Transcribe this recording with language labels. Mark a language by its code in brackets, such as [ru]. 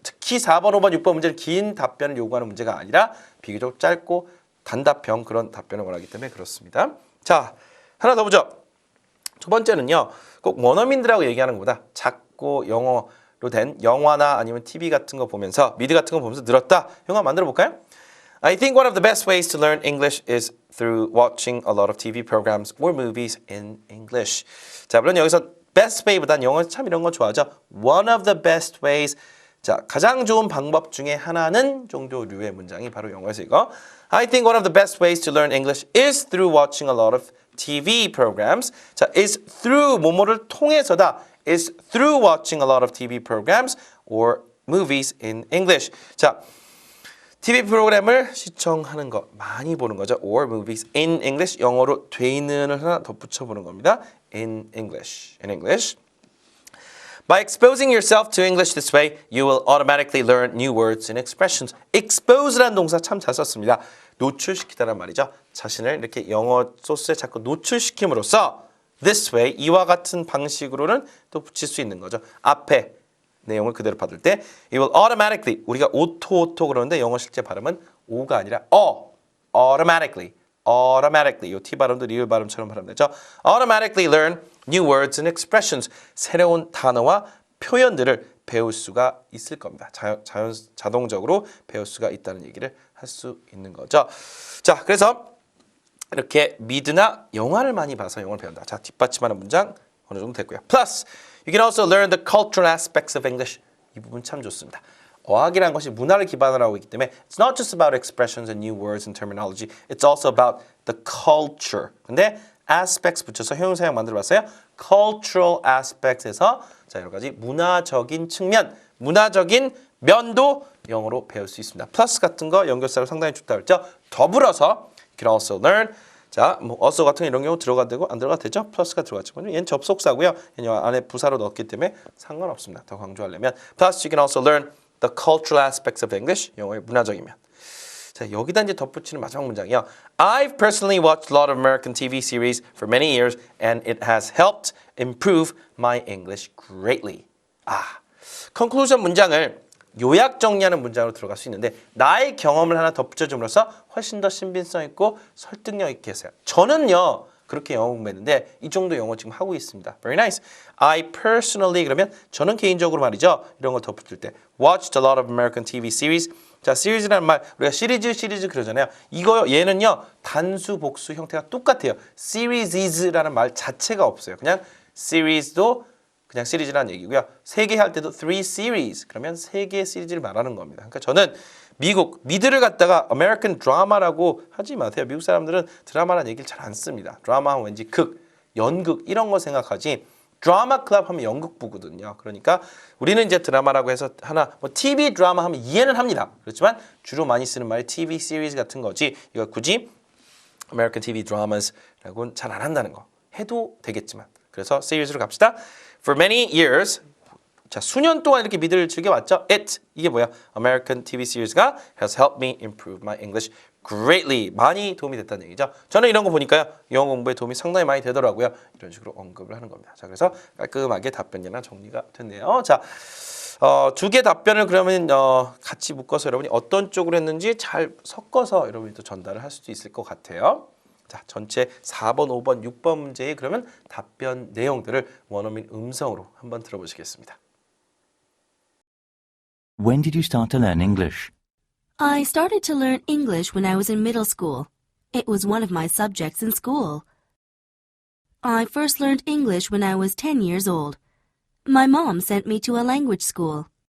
[ko] 특히 4번, 5번, 6번 문제는 긴 답변을 요구하는 문제가 아니라 비교적 짧고 단답형 그런 답변을 원하기 때문에 그렇습니다. 자, 하나 더 보죠. 두 번째는요. 꼭 원어민들하고 얘기하는 것보다 작고 영어로 된 영화나 아니면 TV 같은 거 보면서 미드 같은 거 보면서 늘었다. 영화 만들어 볼까요? [en] I think one of the best ways to learn English is through watching a lot of TV programs or movies in English. [ko] 자, 물론 여기서 best way보단 영어 참 이런 거 좋아하죠. [en] One of the best ways. [ko] 자, 가장 좋은 방법 중에 하나는 정도류의 문장이 바로 영어에서 이거. [en] I think one of the best ways to learn English is through watching a lot of TV programs. [ko] 자, is through 뭐뭐를 통해서다. [en] is through watching a lot of TV programs or movies in English. [ko] 자, TV 프로그램을 시청하는 것, 많이 보는 거죠. [en] Or movies in English, [ko] 영어로 돼 있는을 하나 덧붙여 보는 겁니다. [en] In English. By exposing yourself to English this way, you will automatically learn new words and expressions. [ko] Expose라는 동사 참 잘 썼습니다. 노출시키다란 말이죠. 자신을 이렇게 영어 소스에 자꾸 노출시킴으로써 [en] this way, [ko] 이와 같은 방식으로는 또 붙일 수 있는 거죠. 앞에 내용을 그대로 받을 때 [en] it will automatically [ko] 우리가 오토 그러는데 영어 실제 발음은 오가 아니라 automatically 이 T 발음도 리을 발음처럼 발음되죠. [en] automatically learn new words and expressions [ko] 새로운 단어와 표현들을 배울 수가 있을 겁니다. 자동적으로 배울 수가 있다는 얘기를 할 수 있는 거죠. 자, 그래서 이렇게 미드나 영화를 많이 봐서 영어를 배운다. 자, 뒷받침하는 문장 어느 정도 됐고요. [en] Plus, you can also learn the cultural aspects of English. [ko] 이 부분 참 좋습니다. 어학이라는 것이 문화를 기반으로 하고 있기 때문에 [en] it's not just about expressions and new words and terminology. It's also about the culture. [ko] 근데 aspects 붙여서 형용사형 만들어봤어요. cultural aspects에서 자, 여러 가지 문화적인 측면, 문화적인 면도 영어로 배울 수 있습니다. 플러스 같은 거 연결사를 상당히 좋다고 했죠. 더불어서 [en] you can also learn [ko] 자, 뭐 also 같은 이런 경우 들어가도 되고 안 들어가도 되죠. 플러스가 들어갔지만 얘는 접속사고요. 얘는 안에 부사로 넣었기 때문에 상관없습니다. 더 강조하려면 [en] Plus you can also learn the cultural aspects of English. [ko] 영어의 문화적인 면. 자, 여기다 이제 덧붙이는 마지막 문장이요. [en] I've personally watched a lot of American TV series for many years and it has helped improve my English greatly. [ko] conclusion 문장을 요약 정리하는 문장으로 들어갈 수 있는데 나의 경험을 하나 덧붙여줌으로써 훨씬 더 신빙성 있고 설득력 있게 했어요. 저는요 그렇게 영어 공부했는데 이 정도 영어 지금 하고 있습니다. [en] Very nice. I personally [ko] 그러면 저는 개인적으로 말이죠. 이런 거 덧붙일 때 [en] watched a lot of American TV series. [ko] 자, 시리즈라는 말 우리가 시리즈 그러잖아요. 이거 얘는요 단수 복수 형태가 똑같아요. series라는 말 자체가 없어요. 그냥 series도 그냥 시리즈라는 얘기고요. 3개 할 때도 3 series 그러면 3개의 시리즈를 말하는 겁니다. 그러니까 저는 미국 미드를 갖다가 American drama라고 하지 마세요. 미국 사람들은 드라마라는 얘기를 잘 안 씁니다. 드라마 하면 왠지 연극 이런 거 생각하지 드라마 클럽 하면 연극부거든요. 그러니까 우리는 이제 드라마라고 해서 하나 뭐 TV 드라마 하면 이해는 합니다. 그렇지만 주로 많이 쓰는 말이 TV series 같은 거지 이거 굳이 American TV dramas라고는 잘 안 한다는 거. 해도 되겠지만 그래서 series로 갑시다. [en] For many years, [ko] 자 수년 동안 이렇게 미드를 즐겨왔죠. 이게 뭐야? [en] American TV series가 has helped me improve my English greatly. [ko] 많이 도움이 됐다는 얘기죠. 저는 이런 거 보니까요. 영어 공부에 도움이 상당히 많이 되더라고요. 이런 식으로 언급을 하는 겁니다. 자 그래서 깔끔하게 답변이나 정리가 됐네요. 자, 2개 답변을 그러면 같이 묶어서 여러분이 어떤 쪽으로 했는지 잘 섞어서 여러분이 또 전달을 할 수도 있을 것 같아요. 자, 전체 4번, 5번, 6번 문제의 그러면 답변 내용들을 원어민 음성으로 한번 들어보시겠습니다. [en] When did you start to learn English? I started to learn English when I was in middle school. It was one of my subjects in school. I first learned English when I was 10 years old. My mom sent me to a language school.